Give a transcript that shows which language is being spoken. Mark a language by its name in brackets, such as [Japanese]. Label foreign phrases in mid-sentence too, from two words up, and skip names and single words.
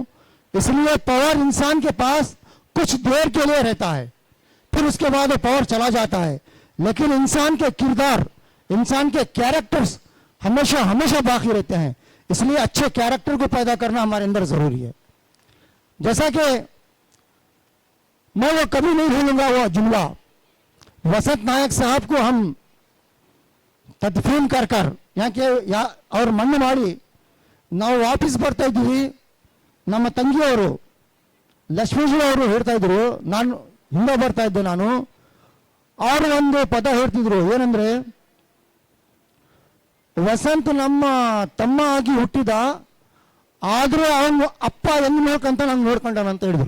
[Urdu] اس لیے پاور انسان کے پاس کچھ دیر کے لیے رہتا ہے, پھر اس کے بعد وہ پاور چلا جاتا ہے, لیکن انسان کے کردار, انسان کے کیریکٹرز ہمیشہ باقی رہتے ہیں. اس لیے اچھے کیریکٹر کو پیدا کرنا ہمارے اندر ضروری ہے. جیسا کہ میں وہ کبھی نہیں بھولوں گا وہ جملہ, وسنت نائک صاحب کو ہم تدفین کر یہاں کے اور [Kannada] مಣ್ಣು ಮಾಡಿ ನಾವು ವಾಪಸ್ ಬರ್ತಾ ಇದ್ದೀವಿ. ನಮ್ಮ ತಂಗಿಯವರು ಲಕ್ಷ್ಮೀಜಿ ಅವರು ಹೇಳ್ತಾ ಇದ್ರು, ನಾನು ಹಿಂದೆ ಬರ್ತಾ ಇದ್ದೆ, ನಾನು ಅವರು ಒಂದು ಪದ ಹೇಳ್ತಿದ್ರು, ಏನಂದ್ರೆ ವಸಂತ್ ನಮ್ಮ ತಮ್ಮ ಆಗಿ ಹುಟ್ಟಿದ, ಆದ್ರೆ ಅವನು ಅಪ್ಪ ಹೆಂಗ್ ನೋಡ್ಕಂತ ನಂಗೆ ನೋಡ್ಕೊಂಡಾನ ಅಂತ ಹೇಳಿದ್ರು.